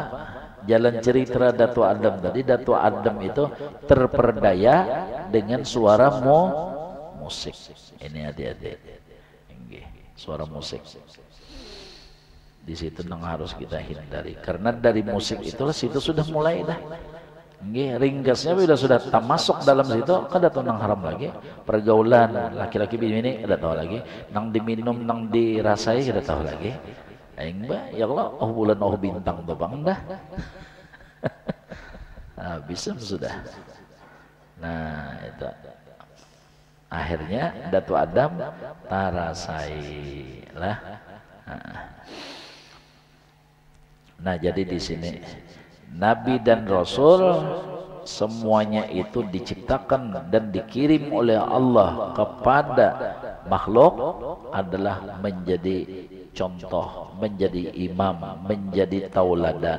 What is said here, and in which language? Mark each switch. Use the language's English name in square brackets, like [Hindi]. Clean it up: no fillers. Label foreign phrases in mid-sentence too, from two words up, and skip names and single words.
[Indonesian] Jalan cerita Datu Adam tadi, Datu Adam itu terperdaya dengan suara musik. Ini adik-adik, suara musik. Di situ yang harus kita hindari, karena dari musik itulah situ sudah mulai dah. [Banjar] Ringkasnya bila sudah masuk dalam situ, kada tahu nang haram lagi. Pergaulan laki-laki bini kada tahu lagi, nang diminum, nang dirasai kada tahu lagi. Aing ba, [Arabic] يا الله, [Banjar] oh bulan oh bintang tuh bang dah. Nah, bisa sudah. Nah, itu. Akhirnya Datu Adam tarasai lah. [Indonesian] Nah, jadi di sini Nabi dan Rasul semuanya itu diciptakan dan dikirim oleh Allah kepada makhluk adalah menjadi contoh, menjadi imam, menjadi tauladan.